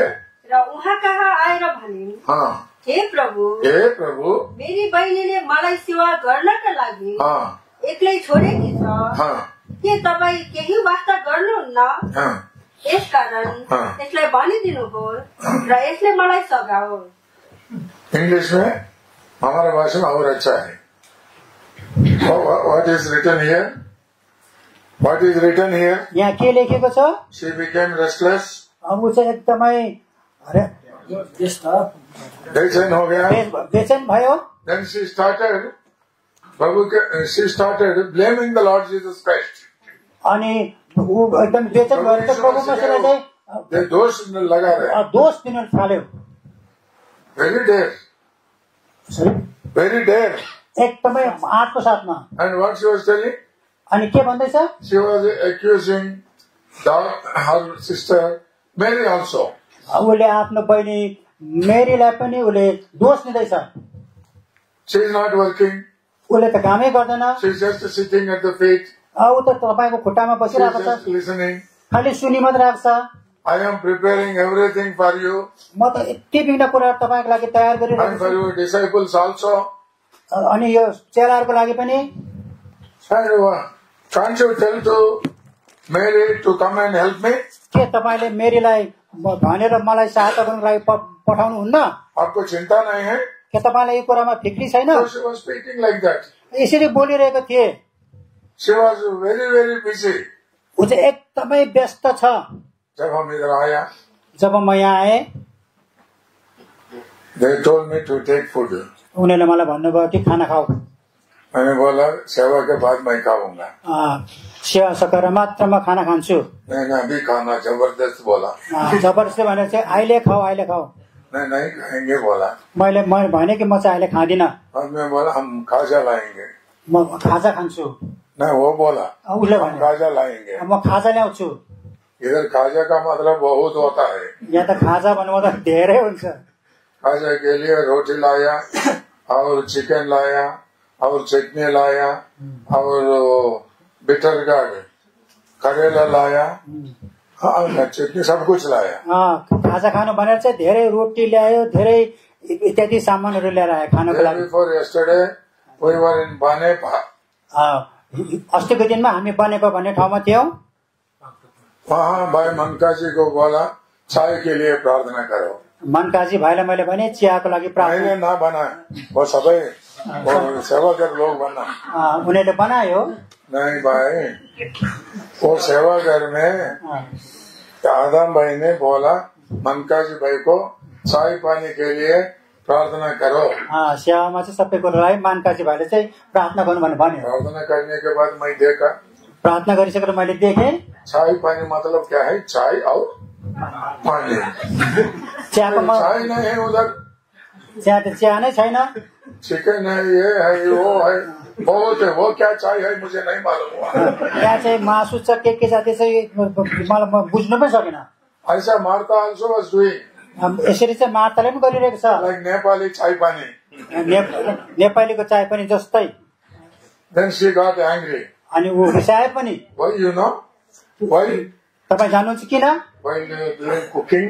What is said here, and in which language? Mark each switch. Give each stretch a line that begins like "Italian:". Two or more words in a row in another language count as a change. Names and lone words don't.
Nepali: र उहाँ कहाँ आएर भनिन्, हे प्रभु, मेरी बहिनीले मलाई सेवा गर्नका लागि एक्लै छोडेकी छ. के तपाईँ केही वास्ता गर्नुहुन्न? यसकारण यसलाई भनिदिनुहोस् र यसले मलाई सघाओस्.
Hindi: इंग्लिश में हमारा भाषा में और अच्छा है.
English: What is written here? What is written here?
Nepali: यहाँ के लेखेको छ?
English: She became restless.
Nepali: ऊ चाहिँ एकदमै
Hindi: बेचैन हो गया.
Nepali: बेचैन भयो.
English: Then she started blaming the Lord Jesus Christ.
Nepali: अनि ऊ एकदम बेचैन भएर चाहिँ प्रभु मसीहलाई चाहिँ
Hindi: दोष लगा रहे.
Nepali: दोष दिन थाल्यो.
English: Very dare.
Nepali: एकदमै आँटको साथमा.
English: And what she was telling?
Nepali: अनि के भन्दैछ?
English: She was accusing her sister Mary also.
Nepali: उसले आफ्नो बहिनी मेरीलाई पनि उसले दोष दिँदैछ.
English: She is not working.
Nepali: उसले त कामै गर्दैन.
English: She is just sitting at the feet.
Nepali: ऊ त तपाईको खुट्टामा बसिरहेको छ.
English: Listening.
Nepali: खाली सुनि मात्र राख्छ.
English: I am preparing everything for you.
Nepali: म त यति बिना कुरा तपाईको लागि तयार गरिरहेको छु.
English: And for your disciples also.
Nepali: अनि यो चेलाहरूको लागि पनि.
English: Can't you tell to Mary to come and help me?
Nepali: के तपाईले मेरीलाई भनेर मलाई सहायता गर्नको लागि पठाउनु हुन्न?
Hindi: आपको चिंता नहीं है?
Nepali: के तपाईलाई यो कुरामा फिक्री छैन?
English: She was speaking like that.
Nepali: यसरी बोलिरहेको थिए।
English: She was very very busy.
Nepali: उ चाहिँ एकदमै व्यस्त छ।
Hindi: जब हम इधर आया,
Nepali: जब म यहाँ आए,
English: they told me to take food.
Nepali: उनीहरूले मलाई भन्नुभयो कि खाना खाऊ।
Hindi: मैंने बोला सेवा के बाद मैं खाऊंगा।
Nepali: सेवा सकेर मात्र म खाना खान्छु।
Hindi: मैंने अभी खाना जबरदस्त बोला।
Nepali: जबरदस्ती भने चाहिँ अहिले खाऊ अहिले खाऊ।
Hindi: नहीं खाएंगे बोला।
Nepali: मैले भने कि म चाहिँ अहिले खाँदिन।
Hindi: और मैं बोला हम खाजा लाएंगे।
Nepali: म खाजा खान्छु।
Hindi: नहीं वो बोला
Nepali: उसले भने
Hindi: खाजा लाएंगे।
Nepali: म खाजा ल्याउँछु।
Hindi: इधर खाजा का मतलब बहुत होता है।
Nepali: यहाँ त खाजा भन्नु त धेरै हुन्छ।
Hindi: खाजा के लिए रोटी लाया और चिकन लाया और चटनी लाया और
English: bitter gourd
Hindi: करेला लाया, चटनी सब कुछ लाया।
Nepali: खाजा खानु भनेर चाहिँ धेरै रोटी ल्यायो, धेरै इत्यादि सामानहरू ल्याएर आयो खानको लागि।
English: Before yesterday we were in Banepa.
Nepali: अस्तिको दिनमा हामी बनेपा भन्ने ठाउँमा थियौं।
Hindi: वहाँ भाई मनकाजी को बोला चाय के लिए प्रार्थना करो।
Nepali: मनकाजी भाइलाई मैले भने चियाको लागि प्रार्थना।
Hindi: मैंने ना बना, वो सबै सेवा कर लोग बना।
Nepali: उनीहरूले बनायो।
Hindi: नहीं भाई, वो सेवा घर में आदम भाई ने बोला मनकाजी भाई को चाय पानी के लिए प्रार्थना करो।
Nepali: सेवामा चाहिँ सबै कुरालाई मनकाजी भाइले चाहिँ प्रार्थना गर्नु भन्यो।
Hindi: प्रार्थना करने के बाद मैं देखा,
Nepali: प्रार्थना गरिसकेर मैले देखेँ
Hindi: चाय पानी मतलब क्या है? चाय और पानी। चाय नहीं है उधर,
Nepali: चिया त चिया नै छैन।
Hindi: चिकन है, ये है, वो है, बहुत है। वो क्या चाय है मुझे नहीं मालूम हुआ।
Nepali: त्यहाँ चाहिँ मासु छ, के जाति चाहिँ मलाई बुझ्नु पनि सकेन।
English: ऐसा मार्ता also was doing।
Nepali: यसरी चाहिँ मार्ताले पनि गरिरहेको छ।
Hindi: Like नेपाली चाय पानी।
Nepali: नेपालीको चाय पनि जस्तै।
English: Then she got angry।
Nepali: अनि ऊ रिसाए पनि।
English: Why you know? Why?
Nepali: तपाईँ जान्नुहुन्छ किन?
English: While doing cooking,